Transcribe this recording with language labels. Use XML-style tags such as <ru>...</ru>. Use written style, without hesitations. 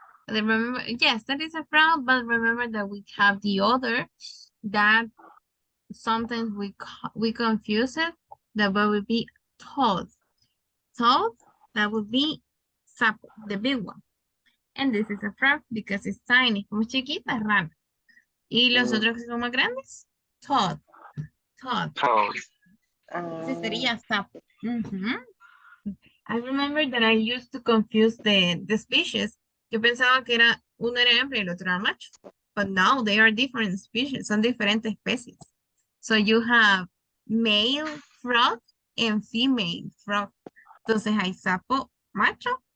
<en>Remember, yes, that is a frog, but remember that we have the other that sometimes we confuse it. That would be toad. Toad, that would be sapo, the big one. And this is a frog because it's tiny,</en> <es>como chiquita, rana. Y los otros que son más grandes, toad.</es> <en>Toad. Toad.</en> <es>Ese sería sapo.</es> <en>I remember that I used to confuse the species.</en> <es>Yo pensaba que uno era hembra y el otro era macho.</es> <en>But now they are different species.</en> <es>Son diferentes especies.</es> <en>So you have male frog and female frog.</en> <es>Entonces hay sapo macho</es>